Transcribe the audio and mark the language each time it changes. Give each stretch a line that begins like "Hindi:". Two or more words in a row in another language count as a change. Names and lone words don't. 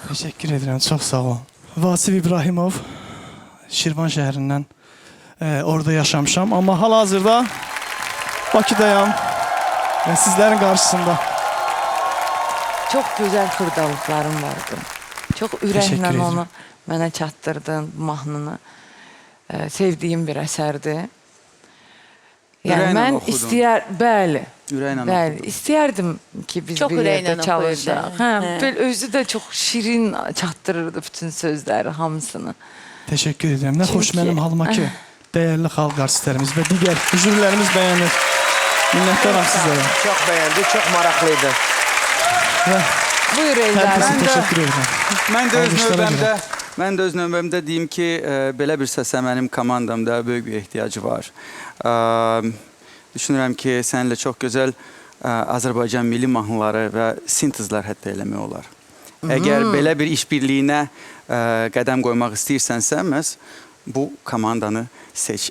Turkish: Teşekkür ederim, çok sağ olun. Vasif İbrahimov,
Azerbaijani: Şirvan şəhərindən orada yaşamışam.
Turkish: Ama hal-hazırda Bakıdayam ve sizlerin karşısında. Çok güzel xırdalıqların vardı. Çok Teşekkür
Azerbaijani: ürəklə
Turkish: ederim.
Azerbaijani: onu mənə çatdırdın, bu mahnını. Sevdiyim bir əsərdir. Yəni Ürəklə mən oxudun. bəli. Ürəklə Bəli, oxudun. istəyərdim ki biz Çox bir ürəklə yerdə çalışaq. oxuyurdu. Hə, Hə. böyle özü də çox şirin çatdırırdı bütün sözləri, hamısını.
Turkish: Teşekkür ederim. Ne hoş
Azerbaijani: Çünkü-
Turkish: benim halıma ki değerli halk artistlerimiz ve diğer jürilerimiz beğenir. Minnettarım sizlere. Çok beğendi, çok maraklıydı.
Azerbaijani: Buyur
Turkish: Herkese
Azerbaijani: Eldarım.
Turkish: teşekkür ederim.
Azerbaijani: Mən də öz Alqışlara növbəmdə, görə. mən də öz növbəmdə deyim ki, belə bir səsə mənim komandamda böyük bir ehtiyacı var. Düşünürəm ki, səninlə çox gözəl Azərbaycan milli mahnıları və sintezlər hətta eləmək olar. Əgər belə bir işbirliyinə qədəm qoymaq istəyirsənsə, məhz bu komandanı seç.